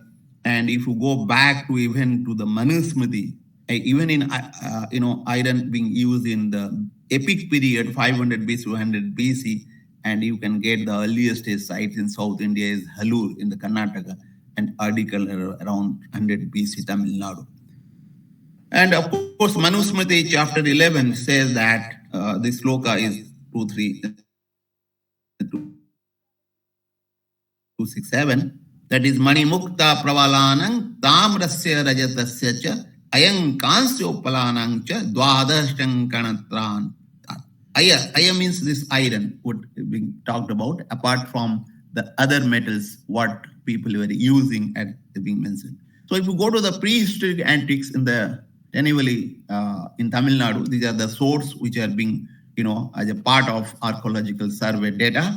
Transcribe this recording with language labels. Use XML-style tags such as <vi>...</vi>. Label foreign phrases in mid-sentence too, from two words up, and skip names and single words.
<en>And if you go back to even to the Manusmriti, even in, iron being used in the epic period, 500 BC to 100 BC, and you can get the earliest sites in South India is Halur in the Karnataka and Adikal around 100 BC, Tamil Nadu. And of course, Manusmriti chapter 11 says that this sloka is 267. That is</en> <sa>मणि मुक्ता प्रवालानां ताम्रस्य रजतस्य च अयं कांस्यो पलानां च द्वादशतं कनत्रन्.</sa> <en>Aya means this iron, what we talked about, apart from the other metals, what people were using at being mentioned. So if you go to the prehistoric antiques in the Tenivali in Tamil Nadu, these are the sources which are being, as a part of archaeological survey data.</en>